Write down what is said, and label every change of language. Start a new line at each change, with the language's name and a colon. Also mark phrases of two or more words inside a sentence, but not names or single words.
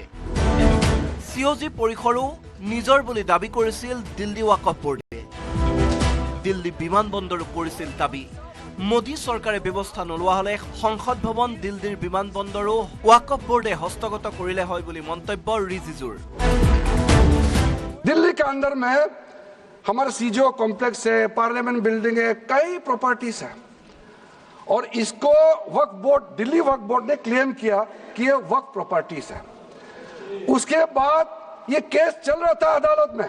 Assamese: সিঅজি পৰিসৰো নিজৰ বুলি দাবী কৰিছিল দিল্লী ৱাকফ বোৰ্ডে। দিল্লী বিমানবন্দৰো কৰিছিল দাবী। মোদী চৰকাৰে ব্যৱস্থা নোলোৱা হলে সংসদ ভৱন, দিল্লীৰ বিমানবন্দৰো ৱাকফ বোৰ্ডে হস্তগত কৰিলে হয় বুলি মন্তব্য ৰিজিজুৰ।
Hindi: दिल्ली के अंदर में हमारा सीजीओ कॉम्प्लेक्स है,
English: parliament building
Hindi: है, कई प्रॉपर्टीज है, और इसको वक्फ बोर्ड, दिल्ली वक्फ बोर्ड ने क्लेम किया कि ये वक्फ प्रॉपर्टीज है। उसके बाद ये केस चल रहा था अदालत में।